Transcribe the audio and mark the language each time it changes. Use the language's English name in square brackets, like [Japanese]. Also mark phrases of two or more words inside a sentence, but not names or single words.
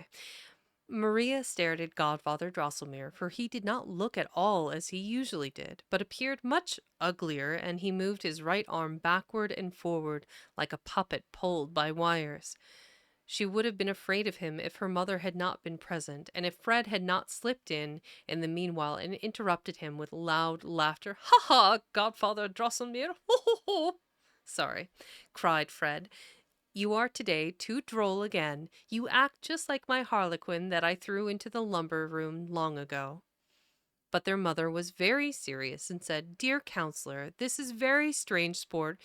[English] Maria stared at Godfather Drosselmeier, for he did not look at all as he usually did, but appeared much uglier, and he moved his right arm backward and forward like a puppet pulled by wires. She would have been afraid of him if her mother had not been present, and if Fred had not slipped in the meanwhile and interrupted him with loud laughter. "Ha ha, Godfather Drosselmeier! Ho ho ho!" "Sorry," cried Fred. "You are today too droll again. You act just like my harlequin that I threw into the lumber room long ago." But their mother was very serious and said, "Dear counselor, this is very strange sport.